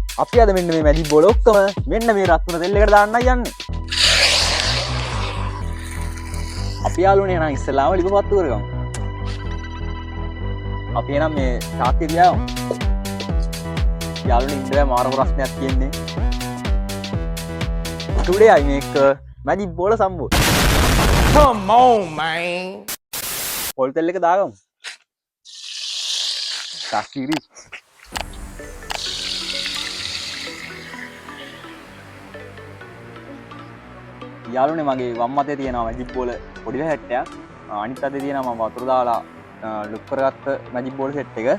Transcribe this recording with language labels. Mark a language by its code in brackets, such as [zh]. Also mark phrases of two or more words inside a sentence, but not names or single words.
[si] අපි අද මෙන්න මේ [en] magic ball [si] ඔක්කොම මෙන්න මේ රත්තුන තෙල් එකට දාන්නයි යන්නේ. අපි යාළුවනේ එහෙනම් ඉස්සලාම ලිපපත්තු කරගමු. අපි එහෙනම් මේ තාත්තේ ගියාම යාළුවනේ ඉන්න මාර ප්‍රශ්නයක් තියෙන්නේ. [en] Today I make magic ball sambol. Come on, man. [si] පොල් තෙල් එක දාගමු. තාක්කිරි. යාළුවනේ මගේ වම් අතේ තියෙනවා [en] magic ball [si] පොඩි හැට්ටයක්. අනිත් අතේ තියෙනවා මම වතුර දාලා ලොක් කරගත්ත [en] magic ball set [si] එක.